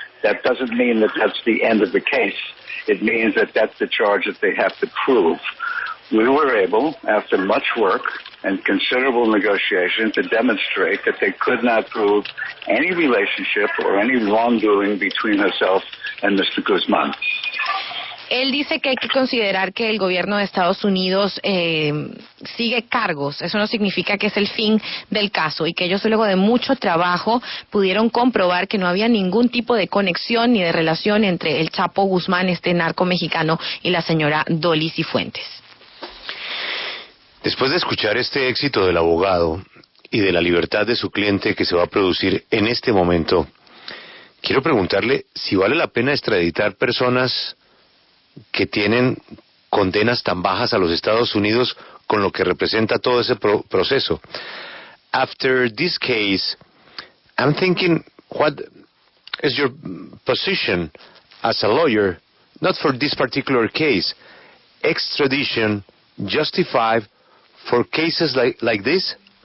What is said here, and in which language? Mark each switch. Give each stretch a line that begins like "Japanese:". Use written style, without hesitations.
English: That doesn't mean that that's the end of the case. It means that that's the charge that they have to prove. We were able, after much work and considerable negotiation, to demonstrate that they could not prove any relationship or any wrongdoing between herself and Mr. Guzman.
Spanish: Él dice que hay que considerar que el gobierno de Estados Unidos sigue cargos. Eso no significa que es el fin del caso y que ellos luego de mucho trabajo pudieron comprobar que no había ningún tipo de conexión ni de relación entre el Chapo Guzmán, este narco mexicano, y la señora Dolly Cifuentes. Después de escuchar este éxito del abogado y de la libertad de su cliente que se va a producir en este momento, quiero preguntarle si vale la pena extraditar personas que tienen condenas tan bajas a los Estados Unidos con lo que representa todo ese proceso.
English: After this case, I'm thinking, what is your position as a lawyer, not for this particular case, extradition justified for cases like this?